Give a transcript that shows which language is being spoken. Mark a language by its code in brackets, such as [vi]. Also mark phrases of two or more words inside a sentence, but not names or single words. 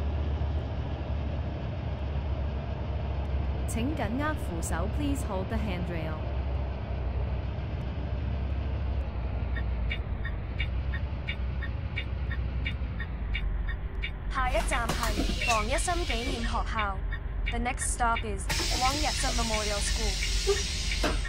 [yue] 請緊握扶手 ， [en] Please hold the handrail。 [yue] 下一站係黃一心紀念學校。 [en] The next stop is 汪日新 Memorial School.